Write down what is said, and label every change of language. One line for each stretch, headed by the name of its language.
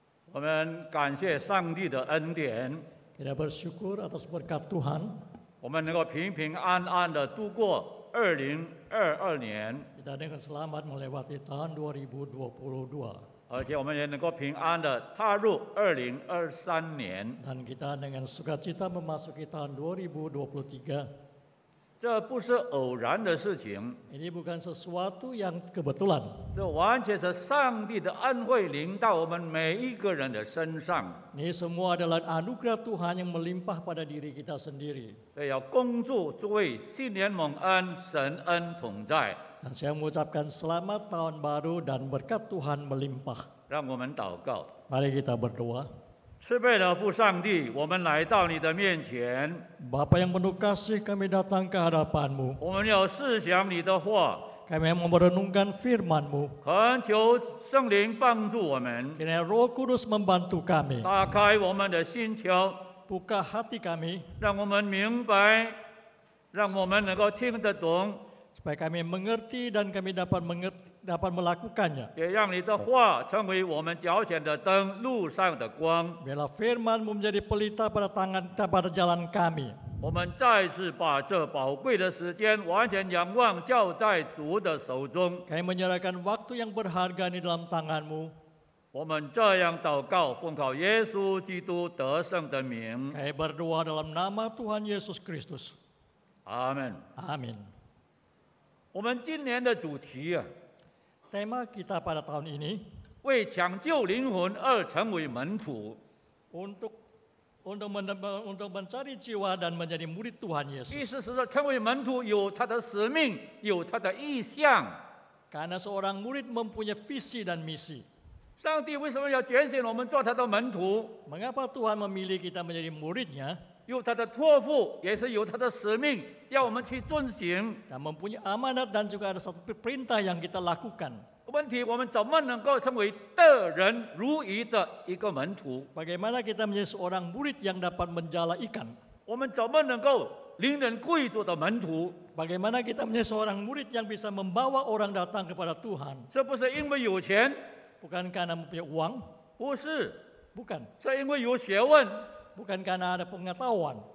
Chinese: 我们感谢上帝的恩典，
Indonesian: Kita bersyukur atas berkat Tuhan.
Chinese: 我们能够平平安安的度过2022年，
Indonesian: Kita dengan selamat melewati tahun 2022.
Chinese: 而且我们也能够平安的踏入2023年。
Indonesian: Dan kita dengan sukacita memasuki tahun 2023.
Chinese: 这不是偶然的事情，
Indonesian: Ini bukan sesuatu yang kebetulan.
Chinese: 这完全是上帝的恩惠临到我们每一个人的身上。
Indonesian: Ini semua adalah anugerah Tuhan yang melimpah pada diri kita sendiri.
Chinese: 所以要恭祝诸位新年蒙恩，神恩同在。
Indonesian: Dan saya mengucapkan selamat tahun baru dan berkat Tuhan melimpah.
Chinese: 让我们祷告，
Indonesian: Mari kita berdoa.
Chinese: 慈悲的父上帝，我们来到你的面前，
Indonesian: Bapa yang penuh kasih, kami datang ke hadapan-Mu.
Chinese: 我们要思想你的话，
Indonesian: Kami mau merenungkan firman-Mu.
Chinese: 恳求圣灵帮助我们，
Indonesian: Kiranya Roh Kudus membantu kami.
Chinese: 打开我们的心窍，
Indonesian: Buka hati kami
Chinese: 让我们明白，让我们能够听得懂，
Indonesian: supaya kami mengerti dan kami dapat melakukannya.
Chinese: 也让你的话成为我们脚前的灯，路上的光。
Indonesian: Biarlah firman-Mu menjadi pelita pada jalan kami.
Chinese: 我们再次把这宝贵的时间完全仰望交在主的手中。
Indonesian: Kami menyerahkan waktu yang berharga ini dalam tangan-Mu.
Chinese: 我们这样祷告，奉靠耶稣基督得胜的名，
Indonesian: Kami berdoa dalam nama Tuhan Yesus Kristus.
Chinese: 阿门。
Indonesian: Amin.
Chinese: 我们今年的主题啊，
Indonesian: Tema kita pada tahun ini
Chinese: 为抢救灵魂而成为门徒。
Indonesian: untuk mencari jiwa dan menjadi murid Tuhan
Chinese: 意
Indonesian: Yesus.
Chinese: 思是说，成为门徒有他的使命，有他的意向。
Indonesian: Karena seorang murid mempunyai visi dan misi.
Chinese: 上帝为什么要拣选我们做他的门徒？
Indonesian: Mengapa Tuhan memilih kita menjadi muridnya
Chinese: 有他的托付，也是有他的使命，要我们去遵行。
Indonesian: dan mempunyai amanat dan juga ada satu perintah yang kita lakukan.
Chinese: 问题我们怎么能够成为得人如鱼的一个门徒？
Indonesian: Bagaimana kita menjadi seorang murid yang dapat menjala ikan?
Chinese: 我们怎么能够令人贵族的门徒？
Indonesian: Bagaimana kita menjadi seorang murid yang bisa membawa orang datang kepada Tuhan?
Chinese: 这不是因为有钱，
Indonesian: Bukan karena mempunyai uang,
Chinese: 不是，
Indonesian: bukan.
Chinese: 是因为有学问，
Indonesian: Bukan karena ada pengetahuan,